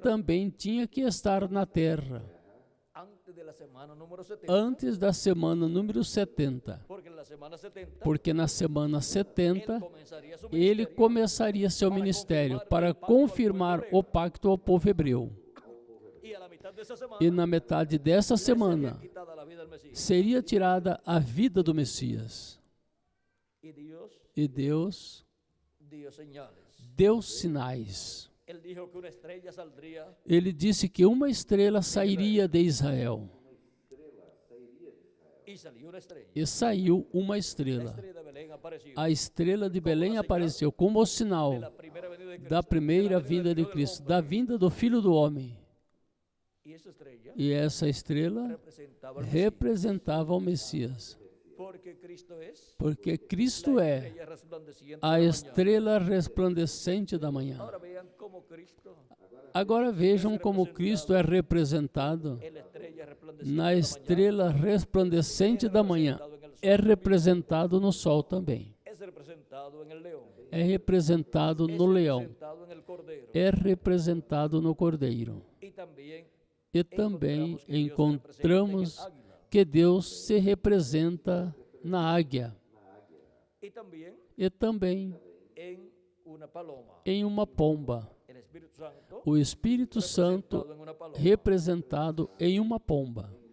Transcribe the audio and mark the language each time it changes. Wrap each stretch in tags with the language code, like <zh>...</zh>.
<pt>também tinha que estar na terra</pt> <es>antes de la semana número 70,</es> <pt>antes da semana número 70,</pt> <es>porque en la semana 70</es> <pt>porque na semana</pt> <es>él</es> <pt>70</pt> <es>comenzaría su</es> <pt>ele</pt> <es>ministerio</es> <pt>começaria seu ministério para confirmar o pacto ao povo hebreu.</pt> <es>y a la mitad de esa semana</es> <pt>E na metade dessa semana</pt> <es>sería quitada la vida del Mesías.</es> <pt>seria tirada a vida do Messias.</pt> <es>Y Dios</es> <pt>E Deus</pt> <es>dio señales.</es> <pt>deu sinais.</pt> <es>Él dijo que una estrella saldría</es> <pt>Ele disse que uma estrela sairia de Israel.</pt> <es>y salió una estrella.</es> <pt>E saiu uma</pt> <es>La</es> <pt>estrela.</pt> <es>estrella de Belén apareció</es> <pt>A estrela de Belém apareceu como o sinal</pt> <es>de la primera venida de Cristo,</es> <pt>da primeira</pt> <es>de la venida</es> <pt>vinda</pt> <es>del</es> <pt>de</pt> <es>Hijo del</es> <pt>Cristo,</pt> <es>Hombre.</es> <pt>da vinda do Filho do Homem.</pt> <es>Y esa estrella</es> <pt>E essa estrela</pt> <es>representaba al Mesías,</es> <pt>representava o Messias,</pt> <es>porque Cristo es</es> <pt>porque Cristo</pt> <es>la</es> <pt>é</pt> <es>estrella resplandeciente</es> <pt>a</pt> <es>de la mañana.</es> <pt>estrela resplandecente da manhã.</pt> <es>Ahora vean cómo Cristo</es> <pt>Agora vejam como Cristo é representado</pt> <es>es la estrella resplandeciente</es> <pt>na</pt> <es>de la mañana,</es> <pt>estrela resplandecente da manhã. É representado no sol também.</pt> <es>es representado en el león,</es> <pt>É representado</pt> <es>es</es> <pt>no leão.</pt> <es>representado en el cordero,</es> <pt>É representado no cordeiro.</pt> <es>y también</es> <pt>E também</pt> <es>encontramos que Dios se representa en el</es> <pt>que Deus se representa na águia</pt> <es>y también</es> <pt>e também</pt> <es>en una paloma.</es> <pt>em uma pomba.</pt> <es>El Espíritu Santo</es> <pt>O Espírito Santo</pt> <es>representado en una paloma.</es> <pt>representado em uma pomba.</pt>